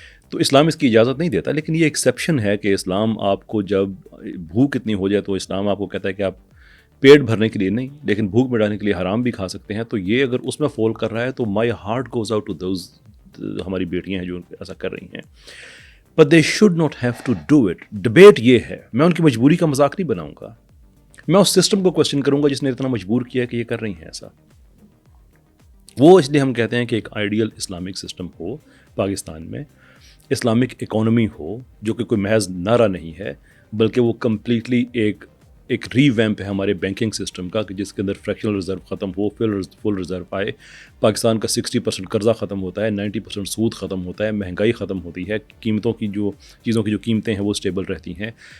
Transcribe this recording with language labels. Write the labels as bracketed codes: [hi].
[ur] تو اسلام اس کی اجازت نہیں دیتا. لیکن یہ ایکسیپشن ہے کہ اسلام آپ کو جب بھوک اتنی ہو جائے تو اسلام آپ کو کہتا ہے کہ آپ پیٹ بھرنے کے لیے نہیں لیکن بھوک مٹانے کے لیے حرام بھی کھا سکتے ہیں. تو یہ اگر اس میں فال کر رہا ہے تو [en] my heart goes out to those, [ur] ہماری بیٹیاں ہیں جو ایسا کر رہی ہیں. [en] But they should not have to do it. [ur] Debate یہ ہے, میں ان کی مجبوری کا مذاق نہیں بناؤں گا, میں اس سسٹم کو کوشچن کروں گا جس نے اتنا مجبور کیا کہ یہ کر رہی ہیں ایسا. وہ اس لیے ہم کہتے ہیں کہ ایک آئیڈیل اسلامک سسٹم ہو پاکستان میں, اسلامک اکانومی ہو جو کہ کوئی محض نعرہ نہیں ہے, بلکہ وہ کمپلیٹلی ایک ری ویمپ ہے ہمارے بینکنگ سسٹم کا, کہ جس کے اندر فریکشنل ریزرو ختم ہو, فل ریزرو آئے, پاکستان کا 60% قرضہ ختم ہوتا ہے, 90% سود ختم ہوتا ہے, مہنگائی ختم ہوتی ہے, قیمتوں کی جو چیزوں کی جو قیمتیں ہیں وہ اسٹیبل رہتی ہیں.